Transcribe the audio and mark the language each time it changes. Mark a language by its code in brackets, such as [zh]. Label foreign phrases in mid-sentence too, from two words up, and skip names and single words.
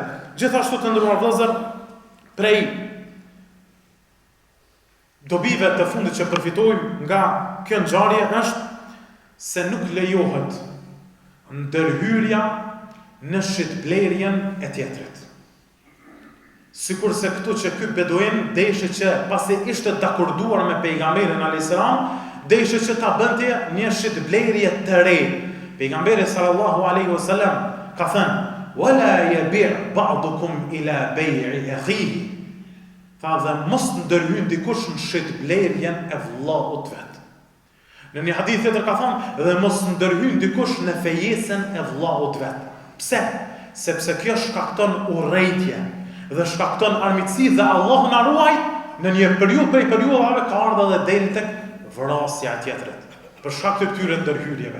[sq] Gjithashtu të nderuar vëllezër, prej dobive të fundit që përfitojmë nga kjo ngjarje është se nuk lejohet ndërhyrja në shitblerjen e tjetrit. Sikur se këtu që ky beduin deshe që pasi ishte dakorduar me pejgamberin [ar] alayhis salam, [sq] deshe që ta bënte një shitblerje të re. [ar] Pejgamberi sallallahu alaihi wasallam [sq] ka thënë: [ar] "Wala yabi' ba'dukum ila bay'i akhihi." [sq] Tha dhe mos ndërhyn dikush në shitblerjen e vllaut vet. Në një hadith tjetër ka thënë: "Dhe mos ndërhyn dikush në fejesën e vllaut vet." Pse? Sepse kjo shkakton urrëtie dhe shkakton armiqësi dhe Allah na ruaj në një periudhë prej periudhave ka ardhur edhe deri tek vrasja e tjetrit për shkak të këtyre ndërhyrjeve.